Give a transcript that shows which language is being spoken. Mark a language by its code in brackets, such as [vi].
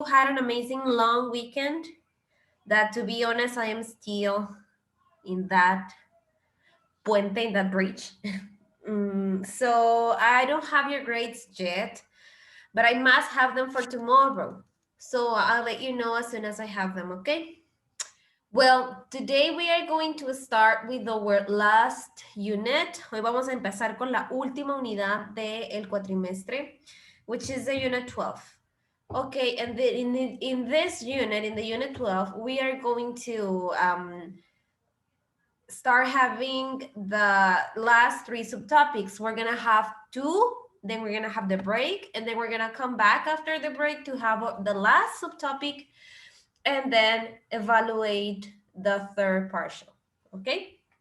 [en] had an amazing long weekend that, to be honest, I am still in that puente, in that bridge. So I don't have your grades yet, but I must have them for tomorrow. So I'll let you know as soon as I have them, okay? Well, today we are going to start with our last unit. [es] Hoy vamos a empezar con la última unidad del cuatrimestre, [en] which is the unit 12. Okay, and in this unit, in the unit 12, we are going to start having the last three subtopics. We're gonna have two, then we're gonna have the break, and then we're gonna come back after the break to have the last subtopic, and then evaluate the third partial, okay?